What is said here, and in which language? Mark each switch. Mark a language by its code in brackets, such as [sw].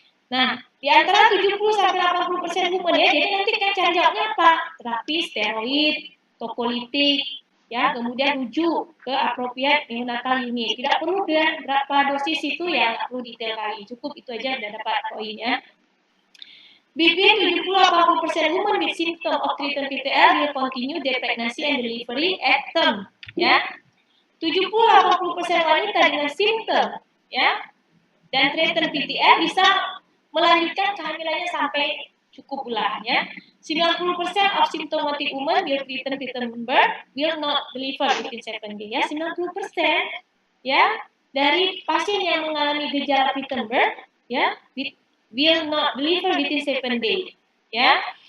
[id] Nah, di antara 70-80% human ya, jadi nanti kan cari jawabnya apa? Terapi steroid, tokolitik, ya, kemudian rujuk ke [en] appropriate neonatal unit. [id] Tidak perlu berapa dosis itu ya, nggak perlu detail kali. Cukup itu aja udah dapat poin ya. [en] Between 70-80% women with symptom of treated PTL will continue their pregnancy and delivery at term. [id] Ya, 70-80% wanita dengan simptom ya dan treated PTL bisa melanjutkan kehamilannya sampai cukup bulan ya. [en] 90% of symptomatic women will treated Prittenberg will not deliver within 7 days ya. [id] 90% ya dari pasien yang mengalami gejala Prittenberg ya [en] will not deliver within 7 days. [id] Ya.